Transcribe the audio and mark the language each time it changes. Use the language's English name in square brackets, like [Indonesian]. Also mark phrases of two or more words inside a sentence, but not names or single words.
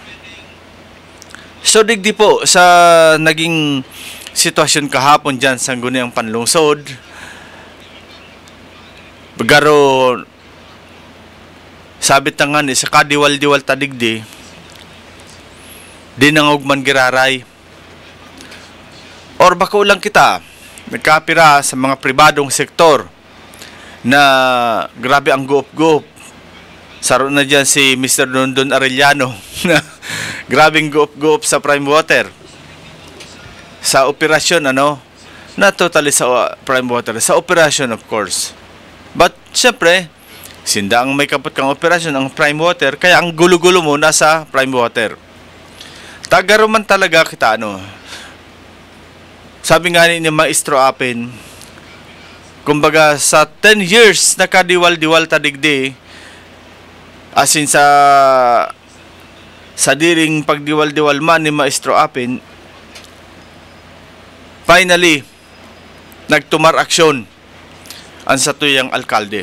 [Bikol] So digdi po sa naging sitwasyon kahapon dyan sa Guniang Panlungsod, garo sabit na nga ni sa kadiwal-diwal tadigdi dinangog giraray or baka ulang kita nagkapira sa mga pribadong sektor na grabe ang guop-guop. Saro na dyan si Mr. Dondon Arellano na grabing guop-guop sa Prime Water sa operasyon na totally sa Prime Water sa operasyon, [English] of course, but [Bikol] syempre sinda ang may kapot kang operasyon ang Prime Water, kaya ang gulo-gulo mo nasa Prime Water. Tagaro man talaga kita sabi nga ni Maestro Apin, kumbaga sa 10 years nakadiwal-diwal tadigdi, [English] as in [Bikol] sa diring pagdiwal-diwal man ni Maestro Apin, finally nagtumar aksyon ang satuyang alkalde.